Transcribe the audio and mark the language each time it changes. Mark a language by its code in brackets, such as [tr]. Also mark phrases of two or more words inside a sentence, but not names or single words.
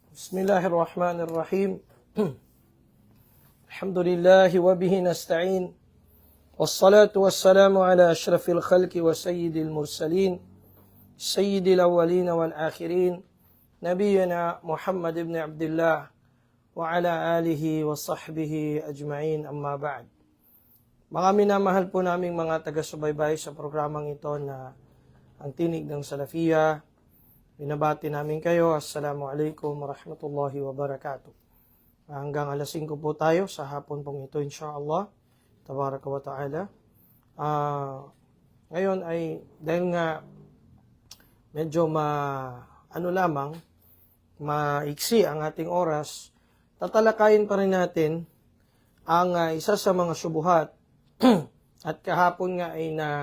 [ar] بسم الله الرحمن الرحيم الحمد لله وبه نستعين. والصلاة والسلام على أشرف الخلق وسيد المرسلين. سيد الأولين والآخرين نبينا محمد بن عبد الله وعلى آله وصحبه أجمعين أما بعد. [tl] Mga minamahal po naming mga taga-subaybay sa programang ito na ang Tinig ng Salafiyya. Binabati namin kayo. [ar] السلام عليكم ورحمة الله وبركاته. [tl] Hanggang alas 5 po tayo sa hapon pong ito, insyaAllah. [ar] تبارك وتعالى. [tl] Ngayon ay, dahil nga medyo maiksi ang ating oras, tatalakayin pa rin natin ang isa sa mga syubuhat at kahapon nga ay